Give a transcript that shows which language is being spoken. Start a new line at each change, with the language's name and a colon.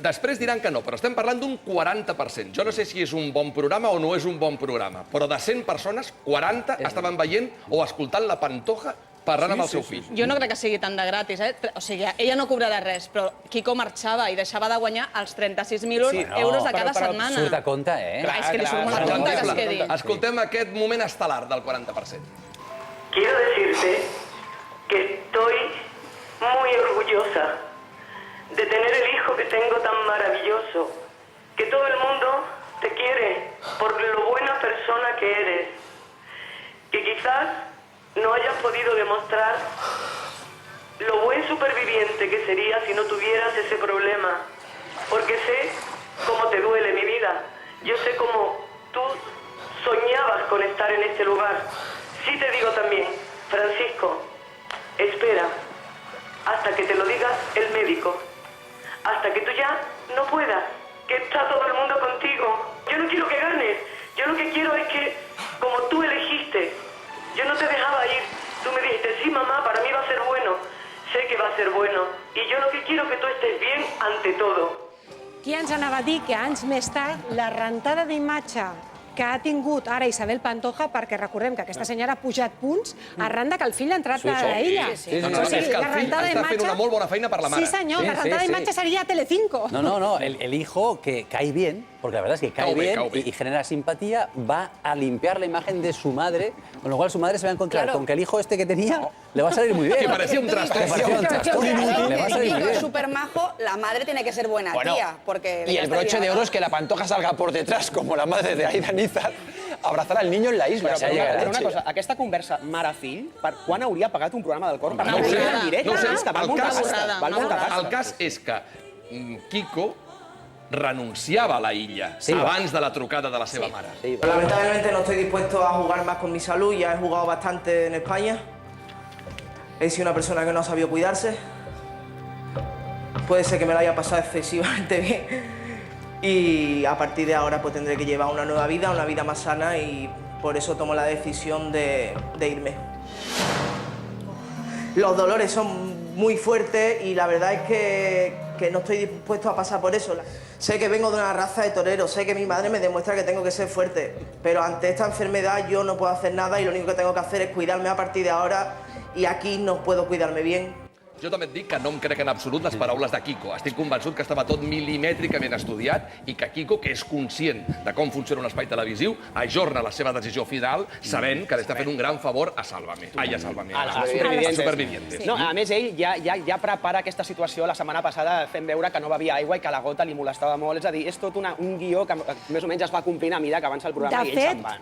Catalan: Després diran que no, però estem parlant d'un 40%. Jo no sé si és un bon programa o no és un bon programa, però de 100 persones, 40 estaven veient o escoltant la Pantoja parlant amb el seu fill. Jo no crec que sigui tan de gratis, O sigui, ella no cobrarà res, però Quico marxava i deixava de guanyar els 36.000 euros de cada setmana. Surt a compte, Clar, és que li surt molt a compte que es quedi. Escoltem aquest moment estel·lar del 40%.
Spanish: Quiero decirte que estoy muy orgullosa de tener el hijo que tengo tan maravilloso, que todo el mundo te quiere por lo buena persona que eres, que quizás no hayas podido demostrar lo buen superviviente que serías si no tuvieras ese problema, porque sé cómo te duele mi vida, yo sé cómo tú soñabas con estar en este lugar. Sí te digo también, Francisco, espera hasta que te lo diga el médico, hasta que tú ya no puedas, que está todo el mundo contigo. Yo no quiero que ganes, yo lo que quiero es que, como tú elegiste, yo no te dejaba ir, tú me dijiste, sí mamá, para mí va a ser bueno, sé que va a ser bueno, y yo lo que quiero es que tú estés bien ante todo.
Catalan: Qui ens anava a dir que anys més tard la rentada d'imatge que ha tingut ara Isabel Pantoja, perquè recordem que aquesta senyora ha pujat punts arran que el fill ha entrat a ella. És que el fill està fent una molt bona feina per la mare. Sí, senyor, la rentada d'imatge seria a Telecinco.
Spanish: No, el hijo que cae bien, porque la verdad es que cae bien y genera simpatía, va a limpiar la imagen de su madre, con lo cual su madre se va a encontrar con que el hijo este que tenía le va a salir muy bien. Que parecía un trastorno. Le va a salir muy bien. Súper majo, la madre tiene que ser buena tía. Y el broche de oro es que la Pantoja salga por detrás, como la madre de Aida Nízar, a abrazar al niño en la isla.
Catalan: Però una cosa, aquesta conversa mare-fill, quan hauria pagat un programa del Cor? Per no ho sé, en directe, és que val molta pasta. El cas és que Quico renunciava a la illa abans de la trucada de la seva mare.
Spanish: Lamentablemente no estoy dispuesto a jugar más con mi salud, ya he jugado bastante en España. He sido una persona que no ha sabido cuidarse. Puede ser que me lo haya pasado excesivamente bien. Y a partir de ahora pues tendré que llevar una nueva vida, una vida más sana, y por eso tomo la decisión de irme. Los dolores son muy fuertes y la verdad es que no estoy dispuesto a pasar por eso. Sé que vengo de una raza de toreros, sé que mi madre me demuestra que tengo que ser fuerte, pero ante esta enfermedad yo no puedo hacer nada y lo único que tengo que hacer es cuidarme a partir de ahora, y aquí no puedo cuidarme bien.
Catalan: Jo també et dic que no em crec en absolut les paraules de Quico. Estic convençut que estava tot milimètricament estudiat i que Quico, que és conscient de com funciona un espai televisiu, ajorna la seva decisió final sabent que li està fent un gran favor a Sálvame. Ai, a Sálvame. A Supervivientes. No, a més, ell ja prepara aquesta situació la setmana passada fent veure que no bevia aigua i que la gota li molestava molt. És a dir, és tot un guió que més o menys es va complint a mesura que avança el programa i ell se'n va.